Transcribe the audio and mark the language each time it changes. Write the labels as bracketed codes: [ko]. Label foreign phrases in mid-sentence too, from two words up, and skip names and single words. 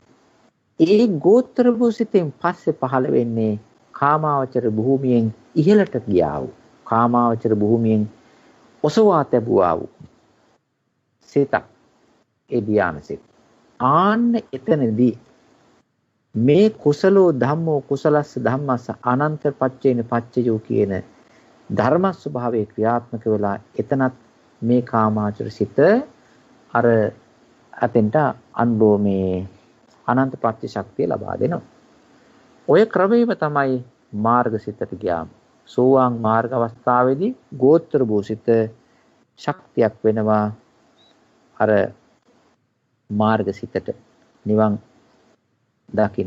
[si] ඒ ගෝත්‍ර භූ සිතෙන් පස්සේ පහළ වෙන්නේ කාමාවචර භූමියෙන් ඉහළට ගියා වූ කාමාවචර භූමියෙන් ඔසවා තැබුවා වූ සිතක් ඒ ධ්‍යාන සිත. ආන්න එතනදී මේ [pi] කුසලෝ ධම්මෝ කුසලස්ස ධම්මස්ස අනන්ත පච්චේන පච්චයෝ [si] කියන ධර්ම ස්වභාවයේ ක්‍රියාත්මක වෙලා එතනත් මේ කාමාචර සිත අර අතෙන්ට අනුලෝමේ අනන්ත ප්‍රත්‍ය ශක්තිය ලබා දෙනවා. ඔය ක්‍රමයේම තමයි මාර්ගසිතට ගියාම සෝවාන් මාර්ග අවස්ථාවේදී ගෝත්‍ර භූසිත ශක්තියක් වෙනවා අර මාර්ගසිතට නිවන් දකින්න.